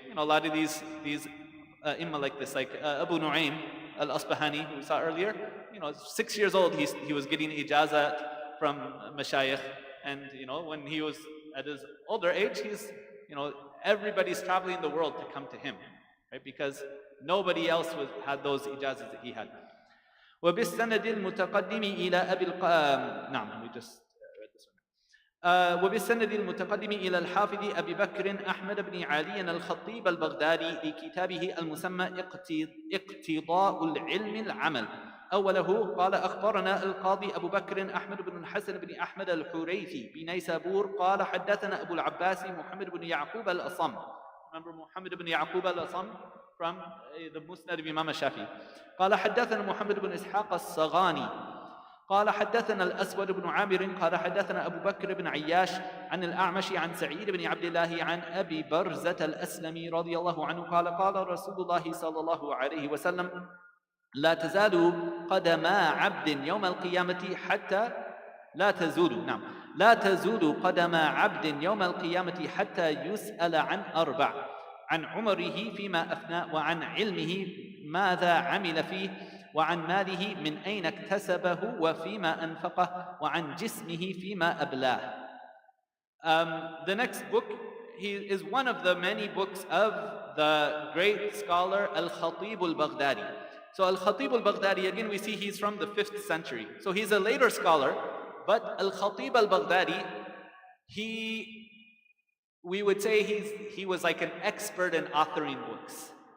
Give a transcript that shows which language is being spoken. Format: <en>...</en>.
<en>A lot of these imma like this, like Abu Nu'aym al-Asbahani, who we saw earlier, 6 years old, he was getting ijazat from mashayikh, and, when he was at his older age, he's, everybody's traveling the world to come to him, right? Because nobody else had those ijazas that he had.</en> <ar>وبالسند المتقدم إلى أبي نعم,</ar> <en>we just read this one.</en> <ar>وبالسند المتقدم إلى الحافظ أبي بكر أحمد بن علي الخطيب البغدادي لكتابه المسمى اقتضاء العلم العمل. أوله قال أخبرنا القاضي أبو بكر أحمد بن الحسن بن أحمد الحريثي بنيسابور قال حدثنا أبو العباس محمد بن يعقوب الأصم.</ar> <en>Remember Muhammad ibn Yaqub al-Asam from the Musnad of Imam al-Shafi.</en> <ar>قال حدثنا محمد بن إسحاق الصغاني قال حدثنا الأسود بن عامر قال حدثنا أبو بكر بن عياش عن الأعمش عن سعيد بن عبد الله عن أبي برزة الأسلمي رضي الله عنه قال قال رسول الله صلى الله عليه وسلم لا تزال قدما عبد يوم القيامة حتى لا تزول قدم عبد يوم القيامة حتى يسأل عن أربع: عن عمره فيما أفنى، وعن علمه ماذا عمل فيه، وعن ماله من أين اكتسبه وفيما أنفقه، وعن جسمه فيما أبلاه.</ar> <en>The next book is one of the many books of the great scholar Al-Khatib al-Baghdadi. So Al-Khatib al-Baghdadi, again we see he's from the 5th century. So he's a later scholar, but Al-Khatib al-Baghdadi, we would say he was like an expert in authoring books.</en>